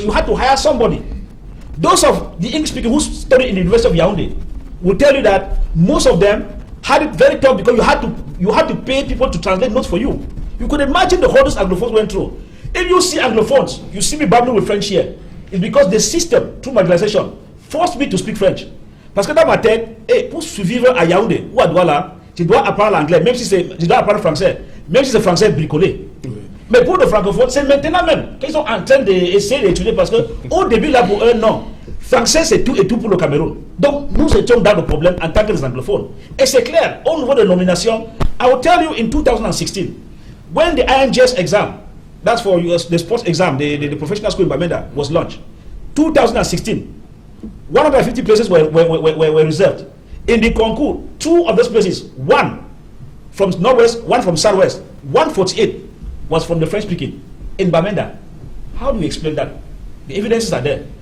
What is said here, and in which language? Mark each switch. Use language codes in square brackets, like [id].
[en] You had to hire somebody. Those of the English speakers who studied in the University of Yaoundé will tell you that most of them had it very tough because you had to pay people to translate notes for you. You could imagine the hurdles Anglophones went through. If you see Anglophones, you see me babbling with French here. It's because the system, through marginalization, forced me to speak French. [fr] Parce que dans ma tête, pour survivre à Yaoundé ou à Douala, tu dois apprendre l'anglais, même si tu dois apprendre le français, même si c'est français bricolé. Oui. Mais pour les francophones, c'est maintenant même qu'ils sont en train d'essayer d'étudier parce que au début, là, pour eux, non. Français, c'est tout et tout pour le Cameroun. Donc, nous étions dans le problème en tant que les anglophones. Et c'est clair, au niveau de nomination, [en] I will tell you in 2016, when the INGS exam, that's for the sports exam, the professional school in Bamenda was launched. 2016, 150 places were reserved. In the concours, 2 of those places, one from Northwest, one from Southwest, 148 was from the French speaking in Bamenda. How do you explain that? The evidences are there.